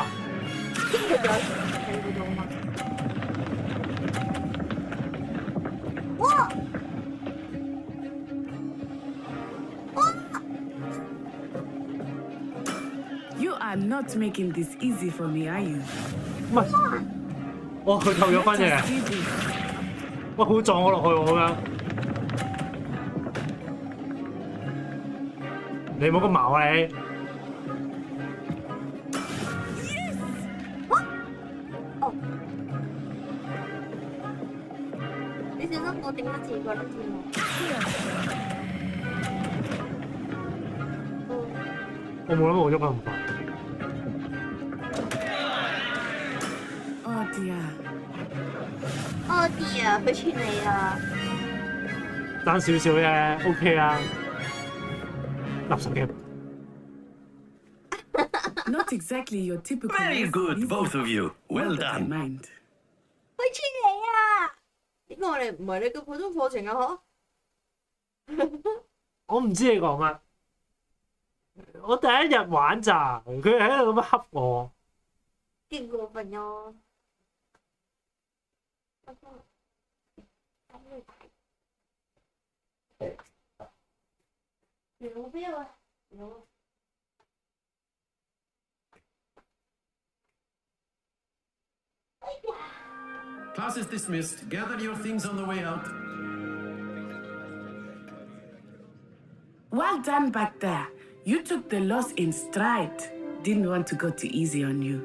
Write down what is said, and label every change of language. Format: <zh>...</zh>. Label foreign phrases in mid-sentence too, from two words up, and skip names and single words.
<yue>佢仲有睇嗰度啊嘛。哇！哇！</yue> <en>You are not making this easy for me, are you?</en> <yue>唔係， 哦，佢扣咗分嘅。喂，佢撞我落去喎咁樣。你冇咁矛啊你！你小心我頂得住個粒箭我冇諗我喐得咁快。</yue> <en>Oh dear！ Oh dear！</en> <yue>佢串你啊！爭少少啫 ，OK 啦。垃圾 game。</yue> <en>Not exactly your typical. Very good, both of you. Well done.</en> <yue>佢串你啊！點解我哋唔係你嘅普通課程啊？嗬？我唔知你講乜。我第一日玩咋，佢喺度咁樣恰我。勁過分咯！有邊啊？有。</yue> <en>Class is dismissed. Gather your things on the way out. Well done back there. You took the loss in stride. Didn't want to go too easy on you.</en>